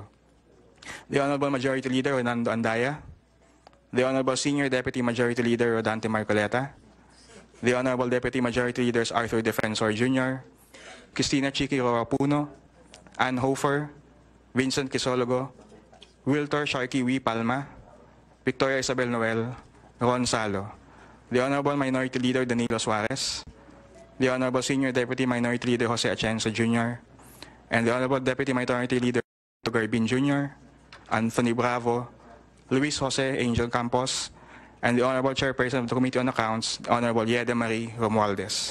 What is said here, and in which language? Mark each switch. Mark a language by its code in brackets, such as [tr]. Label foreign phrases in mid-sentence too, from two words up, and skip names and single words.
[en] The Honorable Majority Leader Renando Andaya, the Honorable Senior Deputy Majority Leader Rodante Marcoleta, the Honorable Deputy Majority Leaders Arthur Defensor Jr., Cristina Chiqui Roapuno, Ann Hofer, Vincent Quisologo, Wiltor Sharky W. Palma, Victoria Isabel Noel, Ron Salo, the Honorable Minority Leader Danilo Suarez, the Honorable Senior Deputy Minority Leader Jose Atienza Jr., and the Honorable Deputy Minority Leader Garbin Jr., Anthony Bravo, Luis Jose Angel Campos, and the Honorable Chairperson of the Committee on Accounts, the Honorable Yeda Marie Romualdez.